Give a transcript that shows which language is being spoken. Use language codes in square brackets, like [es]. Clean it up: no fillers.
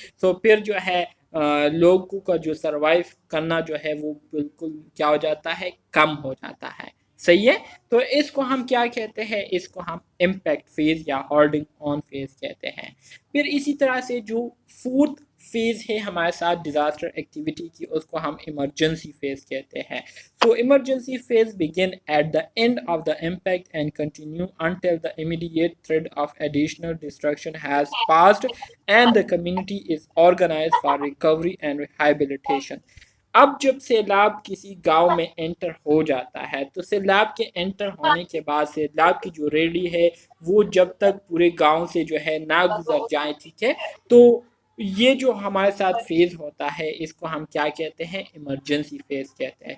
[ur] تو پھر جو ہے لوگوں کا جو سروائیو کرنا جو ہے وہ بالکل کیا ہو جاتا ہے, کم ہو جاتا ہے. صحیح ہے, تو اس کو ہم کیا کہتے ہیں, اس کو ہم امپیکٹ فیز یا ہولڈنگ آن فیز کہتے ہیں. پھر اسی طرح سے جو فورتھ فیز ہے ہمارے ساتھ ڈیزاسٹر ایکٹیویٹی کی, اس کو ہم ایمرجنسی فیز کہتے ہیں. [en] So emergency phase begin at the end of the impact and continue until the immediate threat of additional destruction has passed and the community is organized for recovery and rehabilitation. [ur] اب جب سیلاب کسی گاؤں میں inter ہو جاتا ہے تو سیلاب کے انٹر ہونے کے بعد سیلاب کی جو ریلی ہے وہ جب تک پورے گاؤں سے جو ہے نہ گزر جائیں, ٹھیک ہے, تو یہ جو ہمارے ساتھ فیز ہوتا ہے اس کو ہم کیا کہتے ہیں, ایمرجنسی فیز کہتے ہیں.